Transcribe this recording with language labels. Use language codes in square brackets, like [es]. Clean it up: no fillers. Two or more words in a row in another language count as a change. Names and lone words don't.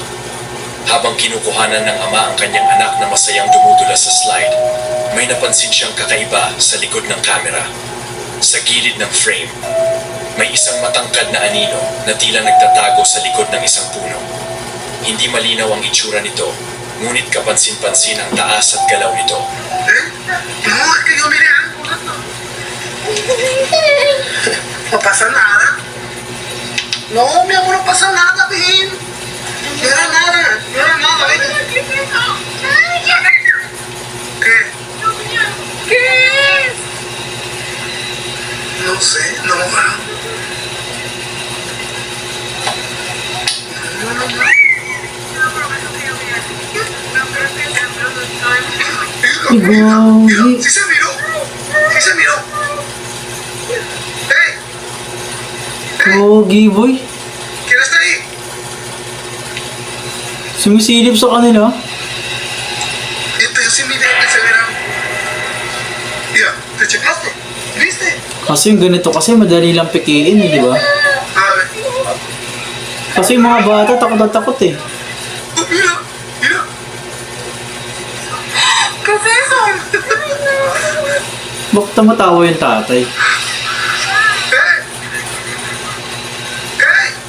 [tl] Habang kinukuhanan ng ama ang kanyang anak na masayang dumudula sa slide, may napansin siyang kakaiba sa likod ng kamera. Sa gilid ng frame, may isang matangkad na anino na tila nagtatago sa likod ng isang puno. Hindi malinaw ang itsura nito, ngunit kapansin-pansin ang taas at galaw nito. [es] No pasa nada. No, mi amor, no pasa nada, ven. No era nada, no era nada, ven. ¿Qué? ¿Qué es? No sé, no va. No, no, no. Gogi. ¿Sí se miró? ¿Sí se miró? ¡Hey! Gogi, boy. ¿Quién está ahí? [tl] Sumisilip sa kanila. Ito yung si Miguel [es] que se verá. Mira, ¿te checaste? ¿Viste? [tl] Kasi yung ganito kasi madali lang pikiin, di ba? [es] A ver. [tl] Kasi yung mga bata takot na takot eh. [es] Oh, mira, mira. ¿Qué es eso? [tl] Bakit tumatawa yung tatay? [es] ¡Hey! ¡Hey!